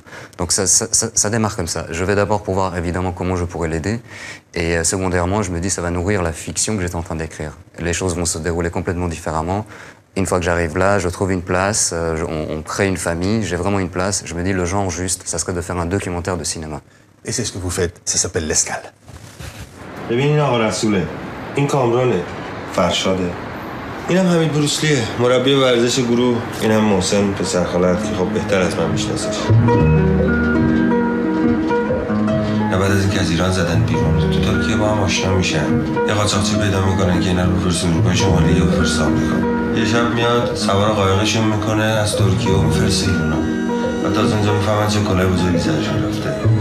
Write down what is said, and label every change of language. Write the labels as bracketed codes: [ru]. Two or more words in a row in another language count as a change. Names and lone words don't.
[fr] Donc ça démarre comme ça. Je vais d'abord pour voir évidemment comment je pourrais l'aider, et secondairement je me dis ça va nourrir la fiction que j'étais en train d'écrire. Les choses vont se dérouler complètement différemment. Une fois que j'arrive là, je trouve une place, on crée une famille, j'ai vraiment une place. Je me dis le genre juste, ça serait de faire un documentaire de cinéma. Et c'est ce que vous faites, ça s'appelle L'Escale. [fa] ببینین آقا رسوله این کامرانه فرشاده اینم حمید بروسلیه مربی ورزش گروه اینم محسن پسر خالت که خب بهتر از من میشناسش بعد از اینکه از ایران زدن بیرون تو ترکیه با هم آشنا میشن یه قاچاقچی پیدا میکنن که اینا رو بفرسته اروپای شمالی و بفرسته آمریکا یه شب میاد سوار قایقشون میکنه از ترکیه و میفرسته ایران و تا از اونجا میفهمن چه کلاه بزرگی سرشون رفته